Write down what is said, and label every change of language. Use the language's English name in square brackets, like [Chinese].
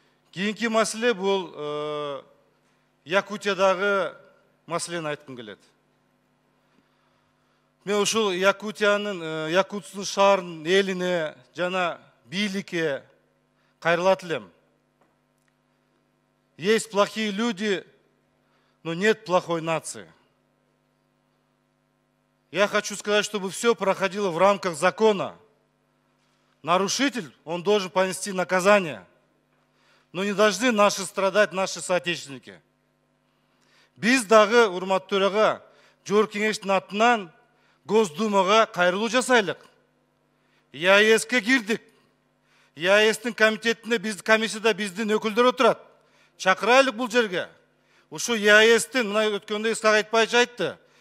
[Kyrgyz] Кийинки маселе бул Якутиядагы маселени айткым келет. Мен ушул Якутстун шаарынын элине жана бийликке кайрылат элем. [Russian] Есть плохие люди, но нет плохой нации. Я хочу сказать, чтобы все проходило в рамках закона. Нарушитель, он должен понести наказание. Но не должны страдать наши соотечественники. [Kyrgyz] Биз дагы, урматтуу төрага, жогорку кеңештин атынан Госдумага кайрылуу жасайлык. ЕАЭСке кирдик. ЕАЭСтин комитетине комиссияда биздин өкүлдөр отурат. Чакырайлык бул жерге. Ушу ЕАЭСтин, мына өткөндө Исхак Айтбаевич айтты.